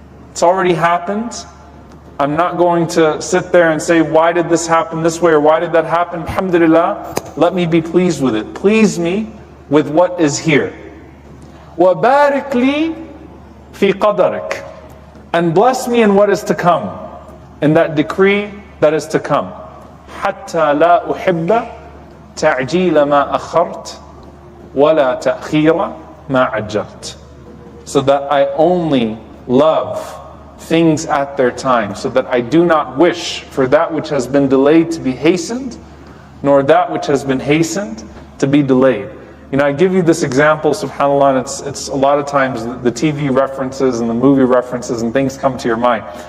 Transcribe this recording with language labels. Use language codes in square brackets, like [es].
[en] It's already happened. I'm not going to sit there and say, why did this happen this way, or why did that happen? Alhamdulillah, let me be pleased with it. Please me with what is here. [ar] وَبَارِكْ لِي فِي قَدَرِكَ, [en] and bless me in what is to come. in that decree that is to come. [ar] حتى لا أحب تعجيل ما أخرت ولا تأخير ما عجلت. [en] So that I only love things at their time, so that I do not wish for that which has been delayed to be hastened, nor that which has been hastened to be delayed. You know, I give you this example, subhanAllah, and it's a lot of times the TV references and the movie references and things come to your mind.